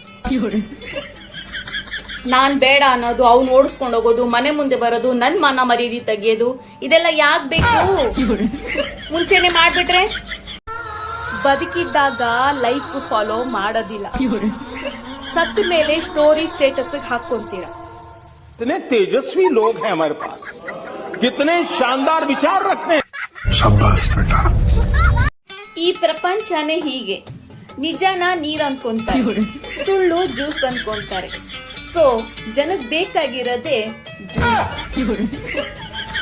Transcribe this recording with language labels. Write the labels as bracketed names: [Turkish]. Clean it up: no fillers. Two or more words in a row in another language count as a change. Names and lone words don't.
[Kannada] ನಾನ್ ಬೇಡ ಅನ್ನೋದು, ಅವ್ನು ಓಡಿಸ್ಕೊಂಡು ಹೋಗೋದು, ಮನೆ ಮುಂದೆ ಬರೋದು, ನನ್ ಮಾನ ಮರ್ಯಾದೆ ತೆಗಿಯೋದು, ಇದೆಲ್ಲ ಯಾಕ್ ಬೇಕು? ಮುಂಚೆನೆ ಮಾಡ್ಬಿಟ್ರೆ. ಬದುಕಿದ್ದಾಗ [English] like follow [Kannada] ಮಾಡೋದಿಲ್ಲ, ಸತ್ತ ಮೇಲೆ [English] story status [Kannada] ಹಾಕೊಂತೀರ. [Hindi] कितने तेजस्वी लोग हैं हमारे पास, कितने शानदार विचार रखते हैं. शाबाश बेटा. [Kannada] ಈ ಪ್ರಪಂಚನೇ ಹೀಗೆ. ನಿಜನ ನೀರ್ ಅನ್ಕೊಂತಾರೆ, ಸುಳ್ಳು ಜ್ಯೂಸ್ ಅನ್ಕೊಂತಾರೆ. ಸೊ ಜನಕ್ ಬೇಕಾಗಿರೋದೇ ಜ್ಯೂಸ್.